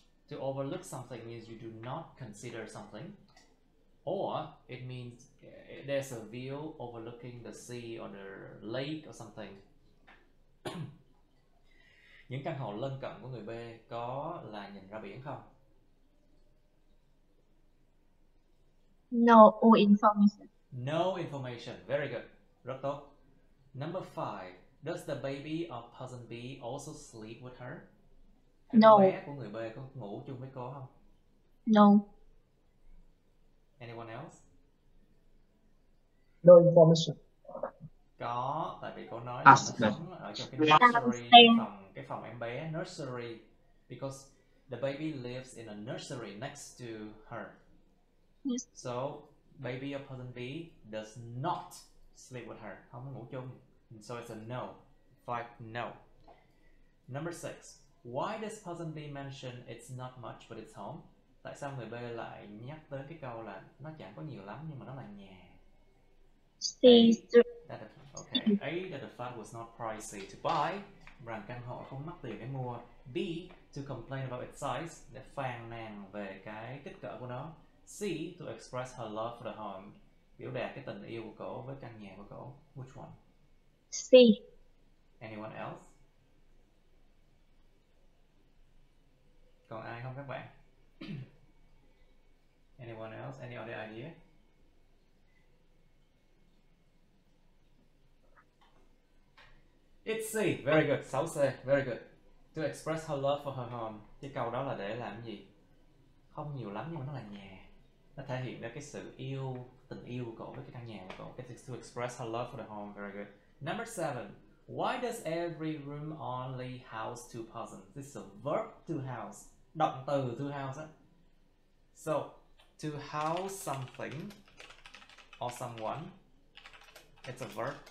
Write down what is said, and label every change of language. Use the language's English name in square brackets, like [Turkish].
[English] To overlook something means you do not consider something, or it means there's a view overlooking the sea or the lake or something. [Vietnamese] Những căn hộ lân cận của người B có là nhìn ra biển không? [English] No information. No information. Very good. [Vietnamese] Rất tốt. [English] Number 5. Does the baby of person B also sleep with her? No. [Vietnamese] Bé của người B có ngủ chung với cô không? [English] No. Anyone else? No information. [Vietnamese] Có, tại vì cô nói là nó sống ở trong cái nursery, cái phòng em bé, nursery, [English] because the baby lives in a nursery next to her. Yes. So baby of person B does not sleep with her. [Vietnamese] Không có ngủ chung. [English] So it's a no. 5 no. Number 6. Why does person B mention it's not much but it's home? [Vietnamese] Tại sao người B lại nhắc tới cái câu là nó chẳng có nhiều lắm nhưng mà nó là nhà? [English] C. A, that the flat was not pricey to buy. [Vietnamese] rằng căn hộ không mắc tiền để mua. B. [English] To complain about its size, [Vietnamese] để phàn nàn về cái kích cỡ của nó. C. [English] To express her love for the home, [Vietnamese] biểu đạt cái tình yêu của cổ với căn nhà của cổ. [English] Which one? C. Anyone else? [Vietnamese] Còn ai không các bạn? [English] Anyone else? Any other idea? It's C. Very good. 6C. Very good. To express her love for her home. [Vietnamese] Cái câu đó là để làm gì? Không nhiều lắm nhưng mà nó là nhà. Nó thể hiện ra cái sự yêu, tình yêu của cậu với cái căn nhà của cậu. [English] To express her love for the home. Very good. Number 7. Why does every room only house two persons? This is a verb to house. [Vietnamese] Động từ to house á. [English] So, to house something or someone, it's a verb.